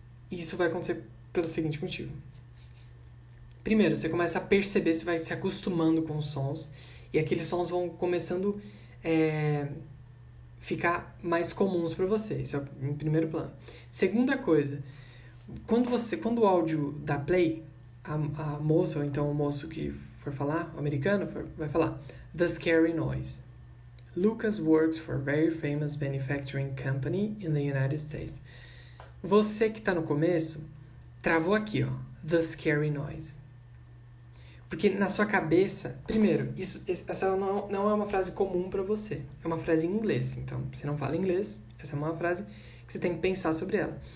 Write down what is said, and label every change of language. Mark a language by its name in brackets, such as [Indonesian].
[Portuguese] Isso vai acontecer pelo seguinte motivo. Primeiro, você começa a perceber, você vai se acostumando com os sons, e aqueles sons vão começando ficar mais comuns para você. Isso é em primeiro plano. Segunda coisa, quando o áudio dá play, a moça, ou então o moço que for falar, o americano, vai falar [English] The Scary Noise. Lucas works for a very famous manufacturing company in the United States. [Portuguese] Você que está no começo, travou aqui, ó, [English] The Scary Noise. [Portuguese] Porque na sua cabeça, primeiro, essa não é uma frase comum para você. É uma frase em inglês. Então, você não fala inglês, essa é uma frase que você tem que pensar sobre ela.